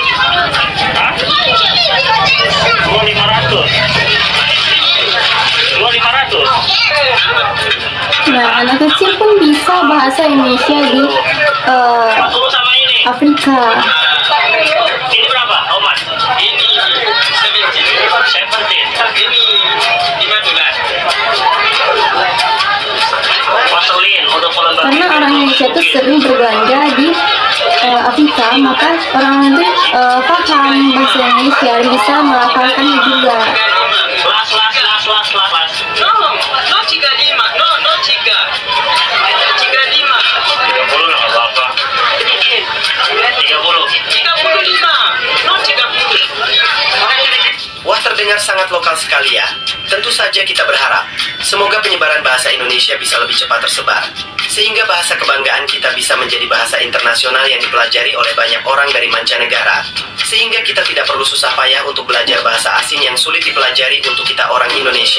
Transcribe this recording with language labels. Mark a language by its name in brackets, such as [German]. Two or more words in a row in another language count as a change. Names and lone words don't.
[Indonesian] Hah? 2.500? Nah, anak kecil pun bisa bahasa Indonesia di Afrika. Ini berapa? [English] How much? [Indonesian] Ini 17. Ini 15. Vaseline untuk Karena orang Indonesia itu sering berbelanja di Afrika, maka orang itu paham bahasa Indonesia dan bisa melafalkannya juga. Las. No, chica lima. No, chica. Chica lima. 30 lah, apa-apa. 30. 35. No, 30. Terdengar sangat lokal sekali ya. Tentu saja kita berharap semoga penyebaran bahasa Indonesia bisa lebih cepat tersebar, sehingga bahasa kebanggaan kita bisa menjadi bahasa internasional yang dipelajari oleh banyak orang dari mancanegara, sehingga kita tidak perlu susah payah untuk belajar bahasa asing yang sulit dipelajari untuk kita orang Indonesia.